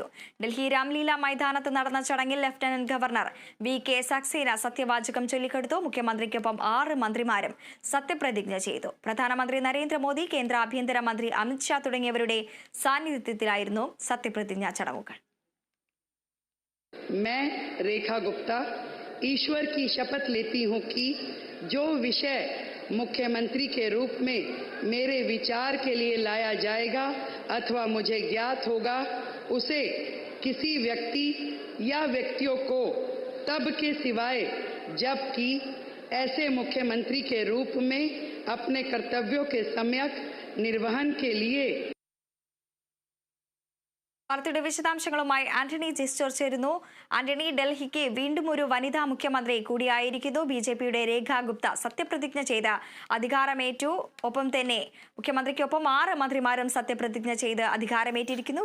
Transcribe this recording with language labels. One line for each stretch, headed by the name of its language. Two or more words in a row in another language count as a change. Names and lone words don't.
Malayalam: ഡൽഹി രാംലീല മൈതാനത്ത് നടന്ന ചടങ്ങിൽ ലഫ്റ്റനന്റ് ഗവർണർ വി.കെ. സക്സേന സത്യവാചകം ചൊല്ലിക്കൊടുത്തു. മുഖ്യമന്ത്രിക്കൊപ്പം 6 മന്ത്രിമാരും സത്യപ്രതിജ്ഞ ചെയ്തു. പ്രധാനമന്ത്രി നരേന്ദ്രമോദി, കേന്ദ്ര ആഭ്യന്തര മന്ത്രി അമിത് ഷാ തുടങ്ങിയവരുടെ സാന്നിധ്യത്തിലായിരുന്നു സത്യപ്രതിജ്ഞാ ചടങ്ങുകൾ.
Hindi: मैं रेखा गुप्ता ईश्वर की शपथ लेती हूं कि जो विषय मुख्यमंत्री के रूप में मेरे विचार के लिए लाया जाएगा अथवा मुझे ज्ञात होगा, उसे किसी व्यक्ति या व्यक्तियों को तब के सिवाय जबकि ऐसे मुख्यमंत्री के रूप में अपने कर्तव्यों के सम्यक निर्वहन के लिए
Malayalam: വാർത്തയുടെ വിശദാംശങ്ങളുമായി ആന്റണി ജെസ്റ്റോർ ചേരുന്നു. ആന്റണി, ഡൽഹിക്ക് വീണ്ടും ഒരു വനിതാ മുഖ്യമന്ത്രി കൂടിയായിരിക്കുന്നു. ബിജെപിയുടെ രേഖ ഗുപ്ത സത്യപ്രതിജ്ഞ ചെയ്ത് അധികാരമേറ്റു. ഒപ്പം തന്നെ മുഖ്യമന്ത്രിക്കൊപ്പം 6 മന്ത്രിമാരും സത്യപ്രതിജ്ഞ ചെയ്ത് അധികാരമേറ്റിരിക്കുന്നു.